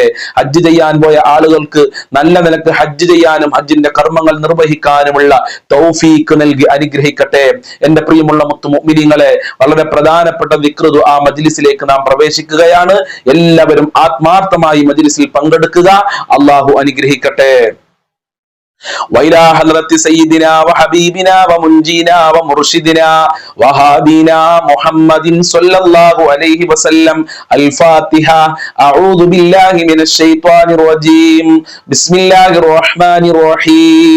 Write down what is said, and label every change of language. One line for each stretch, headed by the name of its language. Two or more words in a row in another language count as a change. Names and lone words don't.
Malayalam: ഹജ്ജ് ചെയ്യാൻ പോയ ആളുകൾക്ക് നല്ല നിലക്ക് ഹജ്ജ് ചെയ്യാനും ഹജ്ജിന്റെ കർമ്മങ്ങൾ നിർവഹിക്കാനുമുള്ള തൗഫീക്ക് നൽകി അനുഗ്രഹിക്കട്ടെ. എന്റെ പ്രിയമുള്ള മുത്തുമുഅ്മിനീങ്ങളെ, വളരെ പ്രധാനപ്പെട്ട ദിക്ർ ദുആ മജ്ലിസിലേക്ക് നാം പ്രവേശിക്കുകയാണ്. എല്ലാവരും ആത്മാർത്ഥമായി മജ്ലിസിൽ പങ്കെടുക്കുക. അള്ളാഹു അനുഗ്രഹിക്കട്ടെ.
Arabic: وإلى حضرة سيدنا وحبيبنا ومنجينا ومرشدنا وهادينا محمد صلى الله عليه وسلم الفاتحة. أعوذ بالله من الشيطان الرجيم. بسم الله الرحمن الرحيم.